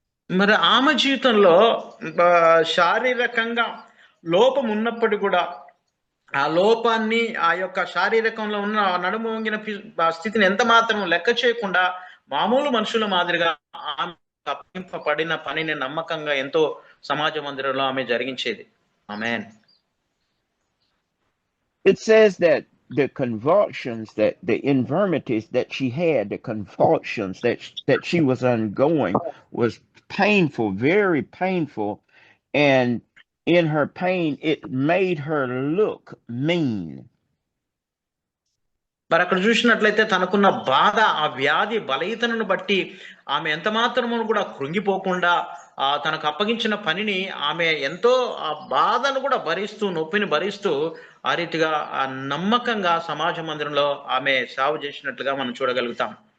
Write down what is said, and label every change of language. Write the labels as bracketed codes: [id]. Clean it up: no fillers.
[te] మరి ఆమె జీవితంలో శారీరకంగా లోపం ఉన్నప్పటికీ కూడా ఆ లోపాన్ని, ఆ యొక్క శారీరకంలో ఉన్న నడుము వంగిన స్థితిని ఎంత మాత్రం లెక్క చేయకుండా మామూలు మనుషుల మాదిరిగా ఆమె అప్పగింపబడిన పనిని నమ్మకంగా ఎంతో సమాజ మందిరంలో ఆమె జరిగించేది. ఆమేన్. [en] It says that the convulsions, that the infirmities that she had, the convulsions that she was undergoing was painful, very painful, and in her pain it made her look mean. [te] మరి అక్కడ చూసినట్లయితే తనకున్న బాధ, ఆ వ్యాధి బలహీనతను బట్టి ఆమె ఎంత మాత్రము కూడా కృంగిపోకుండా తనకు అప్పగించిన పనిని ఆమె ఎంతో ఆ బాధను కూడా భరిస్తూ, నొప్పిని భరిస్తూ ఆ రీతిగా నమ్మకంగా సమాజ మందిరంలో ఆమె సేవ చేసినట్లుగా మనం చూడగలుగుతాం.